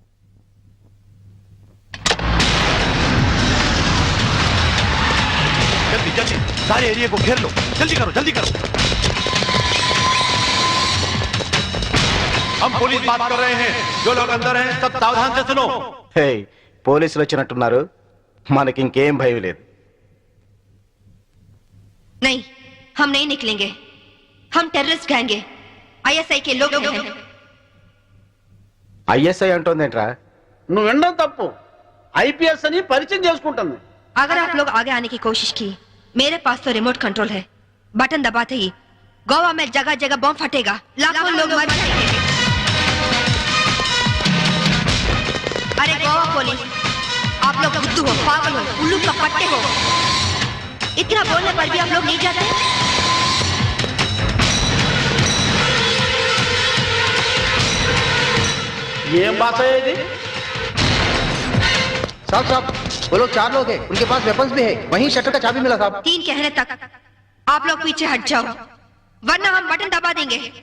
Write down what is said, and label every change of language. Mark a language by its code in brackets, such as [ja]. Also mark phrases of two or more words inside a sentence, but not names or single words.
[hi] जल्दी जल्दी सारे एरिया को घेर लो, जल्दी करो जल्दी करो। हम पुलिस बात कर रहे हैं, जो लोग अंदर हैं सब सावधान से सुनो। [te] హే పోలీసులు వచ్చినట్టున్నారు, మనకి ఇంకేం భయం లేదు. [hi] नहीं, हम नहीं निकलेंगे। हम [en] terrorist gang [hi] है, आईएसआई के लोग हैं। [te] ఐఎస్ఐ అంటోందేంట్రా? నువ్వు వినడం తప్పు. ఐపీఎస్ అని పరిచయం చేసుకుంటుంది. [hi] अगर आप लोग आगे आने की कोशिश की, मेरे पास तो [en] remote control [hi] है। बटन दबाते ही गोवा में जगह जगह बम फटेगा, लाखों लोग मर जाएंगे। अरे गोवा पुलिस, आप लोग बुद्धू हो, पागल हो, उल्लू का पट्टे हो। इतना बोलने पर भी आप लोग नहीं जाते। [te] ఏం భాష ఇది? [hi] साहब साहब, वो लोग 4 लोग हैं, उनके पास वेपन्स भी है। वहीं शटर का चाबी मिला साहब। 3 कहने तक आप लोग पीछे हट जाओ, वरना हम बटन दबा देंगे।